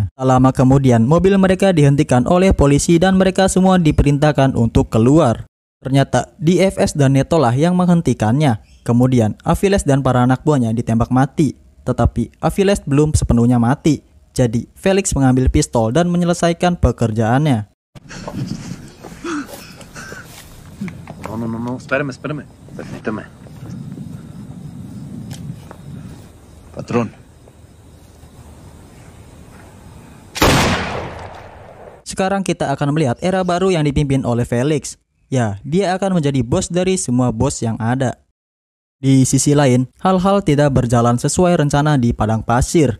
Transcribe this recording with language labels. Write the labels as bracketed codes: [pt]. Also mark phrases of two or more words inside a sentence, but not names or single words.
[id] Tak lama kemudian, mobil mereka dihentikan oleh polisi dan mereka semua diperintahkan untuk keluar. Ternyata DFS dan Neto lah yang menghentikannya. Kemudian Aviles dan para anak buahnya ditembak mati. Tetapi Aviles belum sepenuhnya mati. Jadi, Felix mengambil pistol dan menyelesaikan pekerjaannya. [es] No, espérame. Permíteme. Patrón. [id] Sekarang kita akan melihat era baru yang dipimpin oleh Felix. Ya, dia akan menjadi bos dari semua bos yang ada. Di sisi lain, hal-hal tidak berjalan sesuai rencana di padang pasir.